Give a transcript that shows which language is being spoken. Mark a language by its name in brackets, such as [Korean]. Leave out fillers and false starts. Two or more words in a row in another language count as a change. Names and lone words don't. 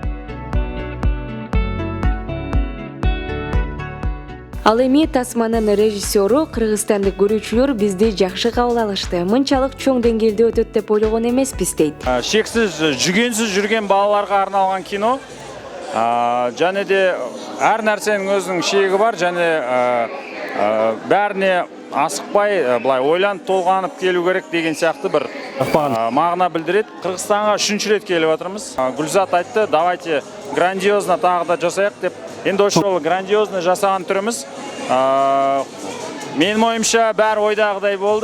[Kyrgyz] Ал эми тасманын режиссеру кыргызстандык көрүүчүлөр бизди жакшы кабыл алышты. Мынчалык чоң деңгээлде өтөт деп ойлогон эмеспиз дейт. Шексиз жүгөнсүз жүргөн балаларга арналган кино. Жана де ар нерсенин өзүнүн шеги бар, [Kazakh] жана бәріне асықпай, былай ойланып толғанып келу керек деген сияқты бір мағына білдіреді. Қырғызстанға 3-ші рет келіп отырмыз. Гүлзат айтты, [Russian] давайте грандиозно [Kazakh] тағы да жасайық деп. Енді осы жолы грандиозно жасаған түріміз. Менің ойымша бәрі ойдағыдай болды.